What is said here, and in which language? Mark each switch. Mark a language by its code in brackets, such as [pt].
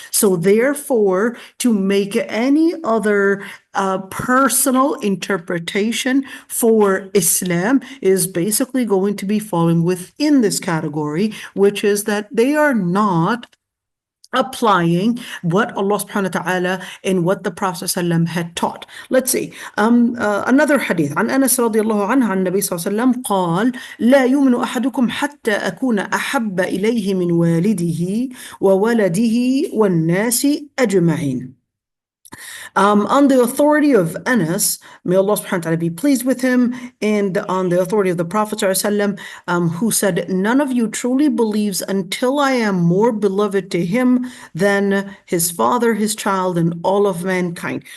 [en] So therefore, to make any other personal interpretation for Islam is basically going to be falling within this category, which is that they are not applying what Allah subhanahu wa ta'ala and what the Prophet ﷺ had taught. Let's see. Another hadith. [ar] عن أنس رضي الله عنه عن النبي صلى الله عليه وسلم قال لا يؤمن أحدكم حتى أكون أحب إليه من والده وولده والناس أجمعين. [en] On the authority of Anas, may Allah subhanahu wa ta'ala be pleased with him, and on the authority of the Prophet ﷺ, who said, none of you truly believes until I am more beloved to him than his father, his child, and all of mankind.